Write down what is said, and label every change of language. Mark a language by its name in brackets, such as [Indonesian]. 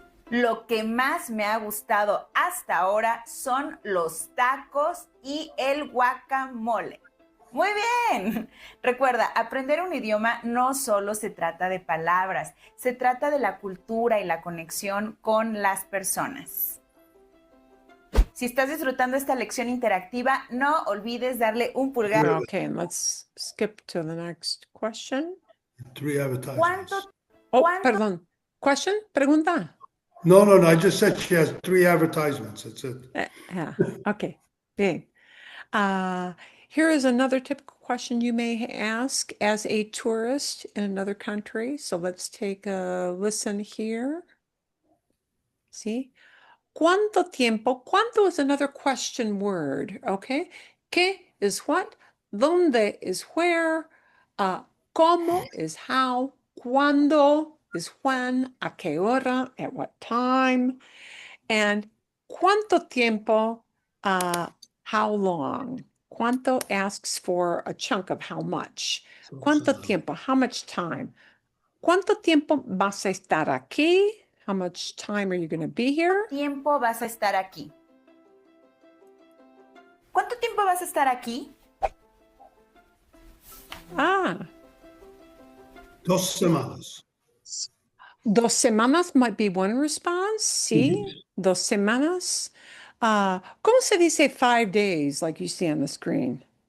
[Spanish] Lo que más me ha gustado hasta ahora son los tacos y el guacamole. Muy bien. Recuerda, aprender un idioma no solo se trata de palabras, se trata de la cultura y la conexión con las personas. Si estás disfrutando esta lección interactiva, no olvides darle un pulgar. [English] Okay, and let's skip to the next question. 3 advertisements. [Spanish] ¿Cuánto? [English] Oh, perdón. Question? Pregunta. No. I just said she has 3 advertisements. That's it. Yeah. Okay. Bien. Here is another typical question you may ask as a tourist in another country. So let's take a listen here. See? ¿Cuánto tiempo? ¿Cuánto is another question word, okay? ¿Qué is what? ¿Dónde is where? ¿Cómo is how? ¿Cuándo is when? ¿A qué hora? At what time? And ¿cuánto tiempo? How long? ¿Cuánto asks for a chunk of how much? ¿Cuánto tiempo? How much time? [Spanish] ¿Cuánto tiempo vas a estar aquí? [English] How much time are you going to be here? [Spanish] ¿Tiempo vas a estar aquí? ¿Cuánto tiempo vas a estar aquí? Ah, 2 semanas. [English] 2 semanas might be one response. Sí, 2 semanas. [Spanish] ¿Cómo se dice 5 days, [English] like you see on the screen?